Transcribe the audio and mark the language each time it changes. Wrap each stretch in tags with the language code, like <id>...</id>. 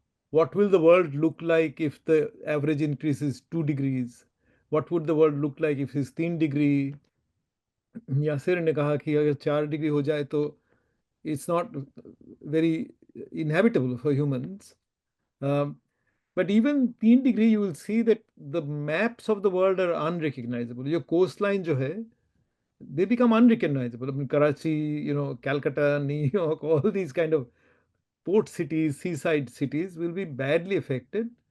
<en>What will the world look like if the average increase is 2 degrees? What would the world look like if it's 3 degree?</en> <ur>Yasir نے کہا کہ اگر 4 degree ہو جائے تو</ur> <en>it's not very inhabitable for humans. But even 3 degree, you will see that the maps of the world are unrecognizable. Your coastline</en> <ur>jo hai,</ur> <en>they become unrecognizable. I mean, Karachi, Calcutta, New York, all these kind of port cities, seaside cities will be badly affected.</en>